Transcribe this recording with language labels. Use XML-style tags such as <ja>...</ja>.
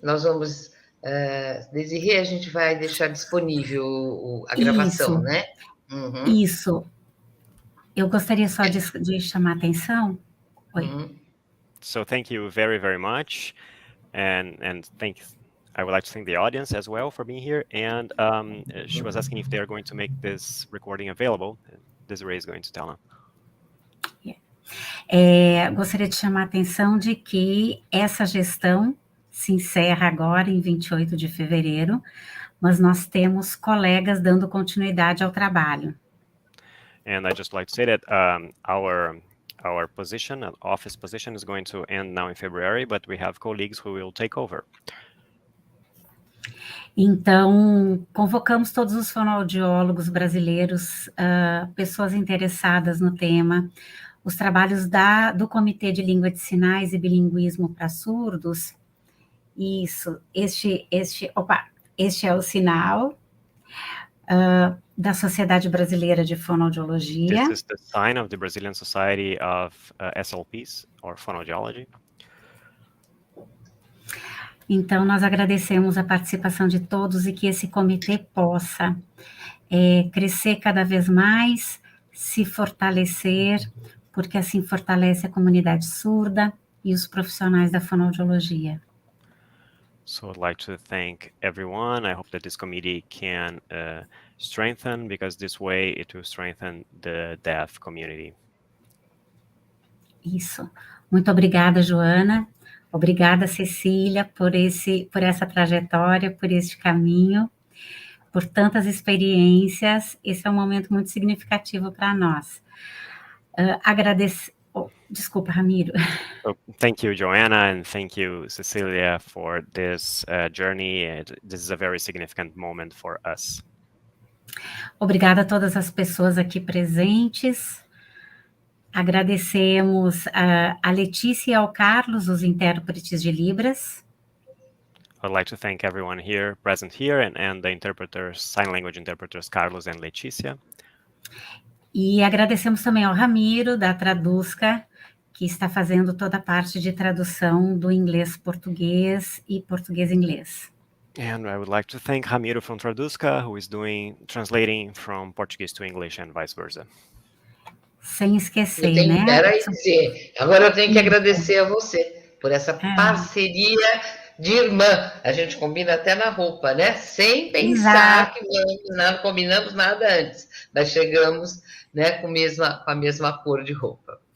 <pt>Nós vamos, Desirê, a gente vai deixar disponível a gravação, Isso, né? Isso. Eu gostaria só de chamar a atenção. Oi.</pt> <en>So thank you very, very much, and I would like to thank the audience as well for being here. And she was asking if they are going to make this recording available. Desiree is going to tell them.</en> <pt>Gostaria de chamar a atenção de que essa gestão se encerra agora em 28 de fevereiro, mas nós temos colegas dando continuidade ao trabalho.</pt> <en>And I just like to say that our position, office position, is going to end now in February, but we have colleagues who will take over.</en> <pt>Então, convocamos todos os fonoaudiólogos brasileiros, pessoas interessadas no tema, os trabalhos do Comitê de Língua de Sinais e Bilinguismo para Surdos. Isso, este é o sinal da Sociedade Brasileira de Fonoaudiologia.</pt> <en>This is the sign of the Brazilian Society of SLPs, or Phonoaudiology.</en> <pt>Então, nós agradecemos a participação de todos e que esse comitê possa crescer cada vez mais, se fortalecer, porque assim fortalece a comunidade surda e os profissionais da fonoaudiologia.</pt> <en>So I'd like to thank everyone. I hope that this committee can strengthen, because this way it will strengthen the deaf community.</en> <pt>Isso. Muito obrigada, Joana. Obrigada, Cecília, por essa trajetória, por este caminho, por tantas experiências. Esse é um momento muito significativo para nós. Desculpa, Ramiro.</pt> <en>So thank you, Joanna, and thank you, Cecilia, for this journey. This is a very significant moment for us.</en> <pt>Obrigada a todas as pessoas aqui presentes. Agradecemos a Letícia e ao Carlos, os intérpretes de Libras.</pt> <en>I'd like to thank everyone present here, and the interpreters, sign language interpreters, Carlos and Letícia.</en> <pt>E agradecemos também ao Ramiro, da Traduzca, que está fazendo toda a parte de tradução do inglês-português e português-inglês.</pt> <en>And I would like to thank Ramiro from Traduzca, who is translating from Portuguese to English and vice versa.</en> <pt>Sem esquecer, né? Agora eu tenho que agradecer a você por essa parceria de irmã. A gente combina até na roupa, né? Sem pensar que não combinamos nada antes, mas chegamos, né, com a mesma cor de roupa.</pt>